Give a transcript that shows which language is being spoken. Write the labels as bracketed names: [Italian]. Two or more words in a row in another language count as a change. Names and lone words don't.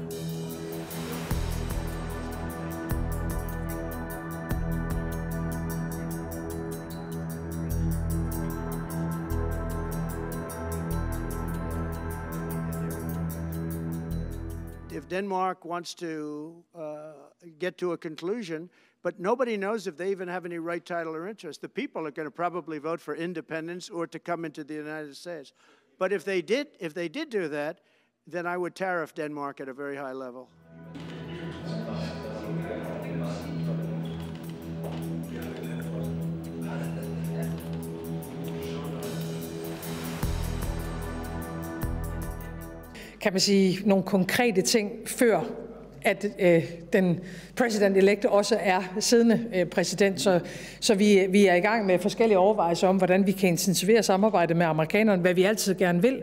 [English] If Denmark wants to get to a conclusion, but nobody knows if they even have any right, title, or interest. The people are going to probably vote for independence or to come into the United States. But if they did do that, then I would tariff Denmark at a very high level. [Danish] Kan man sige nogle konkrete ting før at den president-elect også er siddende præsident, så vi er i gang med forskellige overvejelser om, hvordan vi kan intensivere samarbejdet med amerikanerne, hvad vi altid gerne vil.